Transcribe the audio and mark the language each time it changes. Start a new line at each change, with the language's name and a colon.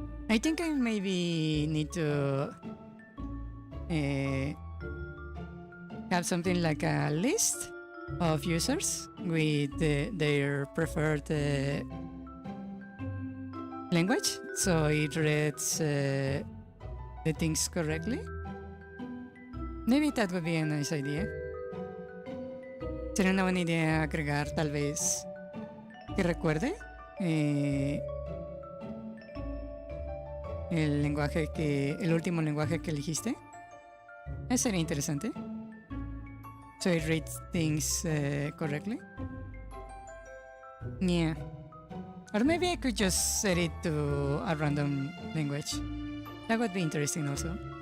English: I think I maybe need to have something like a list of users with their preferred language, so it reads the things correctly. Maybe that would be a nice idea.
Spanish: Sería una buena idea agregar tal vez que recuerde el último lenguaje que eligiste. Eso sería interesante.
English: So it reads things correctly. Yeah. Or maybe I could just set it to a random language. That would be interesting also.